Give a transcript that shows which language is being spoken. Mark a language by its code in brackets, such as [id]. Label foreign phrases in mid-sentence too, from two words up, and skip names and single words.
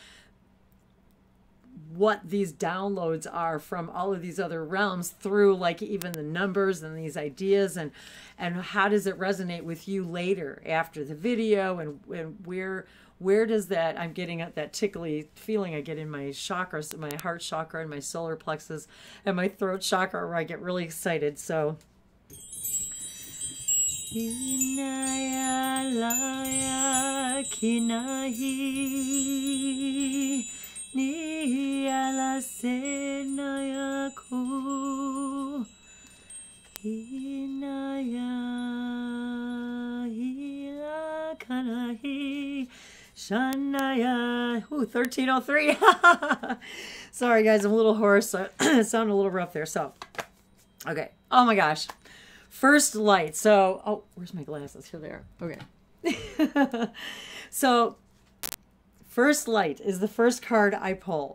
[en] what these downloads are from all of these other realms through, like, even the numbers and these ideas, and how does it resonate with you later after the video, and where does that, I'm getting at that tickly feeling I get in my chakras, my heart chakra and my solar plexus and my throat chakra, where I get really excited. So ni ala senaya ku inaya ila kanahi shanaya. Ooh, 1303. Sorry guys, I'm a little hoarse, so it sounded a little rough there. So okay, oh my gosh, first light. So, oh, where's my glasses? Here they are. Okay. So first light is the first card I pull.